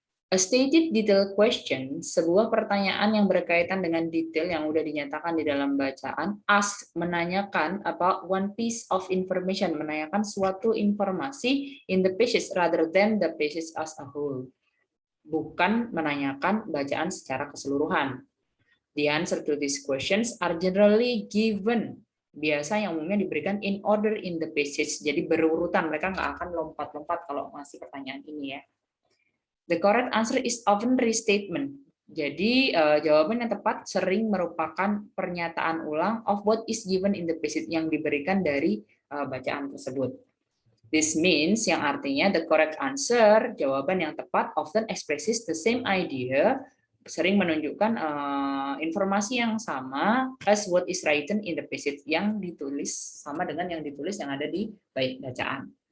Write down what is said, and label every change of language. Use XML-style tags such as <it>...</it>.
<en>A stated detail question,</en> <id>sebuah pertanyaan yang berkaitan dengan detail yang sudah dinyatakan di dalam bacaan,</id> <en>ask,</en> <id>menanyakan</id> <en>about one piece of information,</en> <id>menanyakan suatu informasi</id> <en>in the passage rather than the passage as a whole.</en> <id>Bukan menanyakan bacaan secara keseluruhan.</id> <en>The answer to these questions are generally given.</en> <id>Biasa yang umumnya diberikan</id> <en>in order in the passage.</en> <id>Jadi berurutan, mereka nggak akan lompat-lompat kalau ngasih pertanyaan ini ya.</id> <en>The correct answer is often restatement.</en> <id>Jadi jawaban yang tepat sering merupakan pernyataan ulang</id> <en>of what is given in the passage</en> <id>yang diberikan dari bacaan tersebut.</id> <en>This means,</en> <id>yang artinya</id> <en>the correct answer,</en> <id>jawaban yang tepat</id> <en>often expresses the same idea,</en> <id>sering menunjukkan informasi yang sama</id> <en>as what is written in the passage,</en> <id>yang ditulis sama dengan yang ditulis yang ada di bacaan.</id>